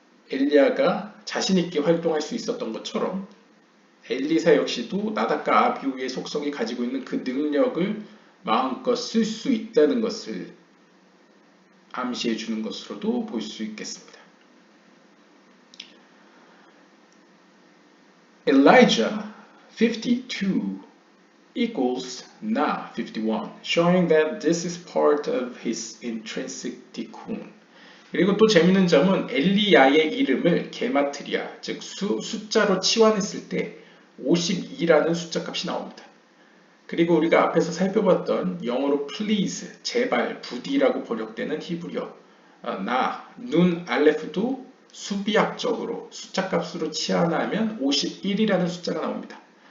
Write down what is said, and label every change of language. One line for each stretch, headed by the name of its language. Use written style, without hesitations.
Korean: 엘리야가 자신 있게 활동할 수 있었던 것처럼 엘리사 역시도 나답과 아비후의 속성이 가지고 있는 그 능력을 마음껏 쓸 수 있다는 것을 암시해 주는 것으로도 볼 수 있겠습니다.
English: Elijah 52 equals Na 51, showing that this is part of his intrinsic tikkun.
Korean: 그리고 또 재밌는 점은 엘리야의 이름을 게마트리아, 즉 숫자로 치환했을 때 52라는 숫자 값이 나옵니다. 그리고 우리가 앞에서 살펴봤던 영어로 please, 제발, 부디라고 번역되는 히브리어 나, 눈, 알레프도 수비학적으로 숫자 값으로 치환하면 51이라는 숫자가 나옵니다.